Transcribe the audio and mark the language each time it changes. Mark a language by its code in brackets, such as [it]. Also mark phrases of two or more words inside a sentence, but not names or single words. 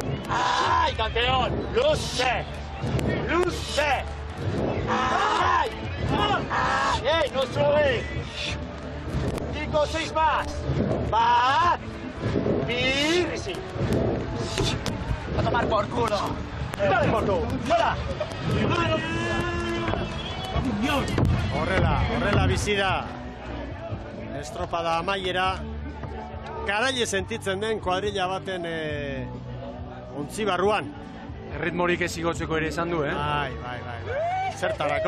[es] ¡Ay, campeón! ¡Luce! ¡Luce! ¡Ay! ¡Ay! ¡Ey, no sube! 5 o 6 más. ¡Va! ¡Y sí! ¡A tomar por culo! ¡Dale por tú! ¡Fuera! [eu] Horrela bizi da. Estropada amaiera. Garaile sentitzen den kuadrilla baten ontzi barruan. Erritmorik ez igotzeko ere izan du, Bai. Zertarako.